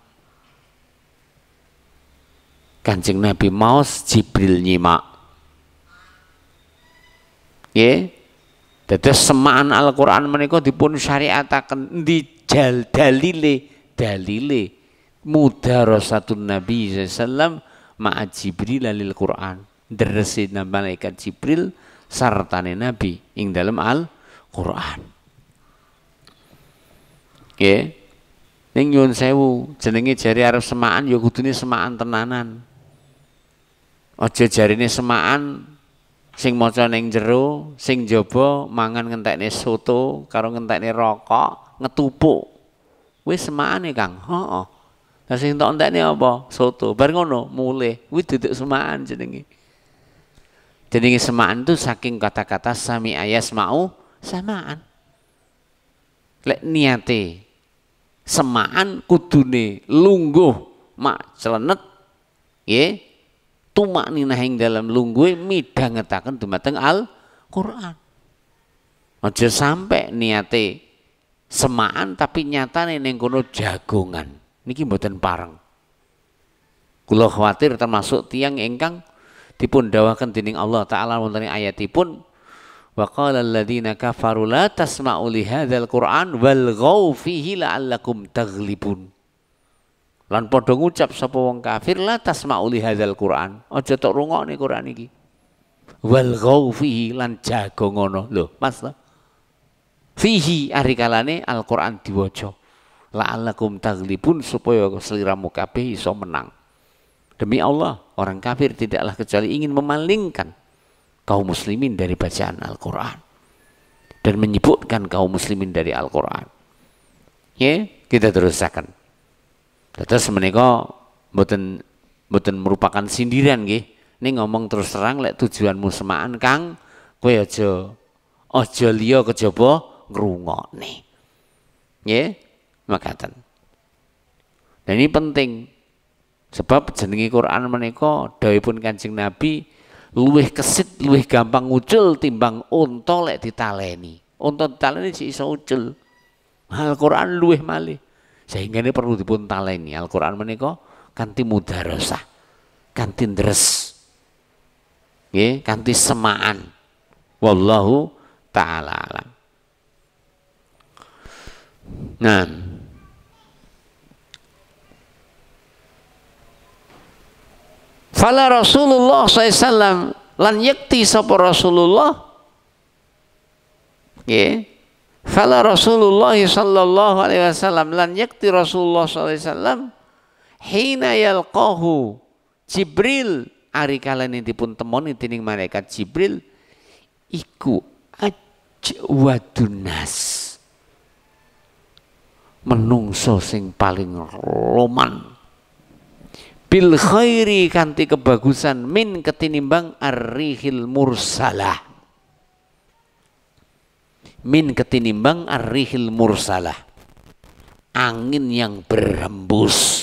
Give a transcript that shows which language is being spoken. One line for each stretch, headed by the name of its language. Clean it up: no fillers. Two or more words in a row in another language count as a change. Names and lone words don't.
Javanese: Kanjeng Nabi maos Jibril nyimak. Dados semaan Al-Quran menika dipun syariataken di dalile
Arabic: مدارسة النبي صلى الله عليه وسلم مع جبريل للقرآن.
Javanese: Deresi malaikat Jibril sartane Nabi ing dalam Al-Qur'an. Nggih. Ning nyuwun sewu, jenenge jari arep semaan ya kudune semaan tenanan. Aja jarine semaan sing maca ning jero, sing jaba mangan ngentekne soto karo ngentekne rokok, ngetupuk. Wis semaane, Kang. Heeh. Lah sing tok entekne apa? Soto. Bar ngono mulih, kuwi duduk semaan jenenge.
Indonesian: Jadi semaan itu saking kata-kata sami ayas mau samaan.
Javanese: Lek niate semaan kudune lungguh mak celenet nggih tumak ninah ing dalam lungguhe midhangetaken dumateng Al-Qur'an. Aja sampai niate semaan tapi nyatane ning kono jagongan. Niki mboten pareng. Kula khawatir termasuk tiyang ingkang dipun dawaken dening Allah Ta'ala wonten ayatipun
Arabic: وقال الذين كفروا لا تسمعوا لهذا القرآن والغوا فيه لعلكم تغلبون.
Javanese: Lan padha ngucap sapa wong kafir
Arabic: لا تسمعوا لهذا القرآن,
Javanese: aja tok rungokne Qur'an iki.
Arabic: والغوا فيه
Javanese: lan jago ngono lho, Mas. Fihi ari kalane Al-Qur'an diwaca.
Arabic: لعلكم تغلبون
Javanese: supaya sliramu kabeh iso menang.
Indonesian: Demi Allah, orang kafir tidaklah kecuali ingin memalingkan kaum muslimin dari bacaan Al-Quran dan menyibukkan kaum muslimin dari Al-Quran. Ya, kita terusakan.
Javanese: Terus menika mboten merupakan sindiran nggih. Ini ngomong terus terang lek tujuanmu semaan Kang, kowe aja aja liya kejaba ngrungokne. Nggih, makaten.
Indonesian: Dan ini penting.
Javanese: Sebab jenenge Quran menika dawuhipun Kanjeng Nabi luwih kesit, luwih gampang ngucul timbang unta lek ditaleni. Unta ditaleni sik iso ucul. Al-Quran luwih malih.
Indonesian: Sehingga ini perlu dipun taleni.
Javanese: Al-Quran menika kanthi mudarasah, kanthi ndres. Nggih, kanthi semaan.
Arabic: والله تعالى أعلم.
Javanese: Nah, fala Rasulullah SAW lan yakti sapa Rasulullah, nggih, fala Rasulullah
Arabic: صلى الله عليه وسلم
Javanese: lan yakti Rasulullah
Arabic: صلى الله عليه وسلم حين يلقاه جبريل
Javanese: ari kalane dipun temoni dening malaikat Jibril iku ajwadunas, menungso sing paling loman,
Arabic: بالخير
Javanese: kanthi kebagusan, min ketinimbang
Arabic: الريح المرسلة,
Javanese: min ketinimbang
Arabic: الريح المرسلة,
Indonesian: angin yang berhembus.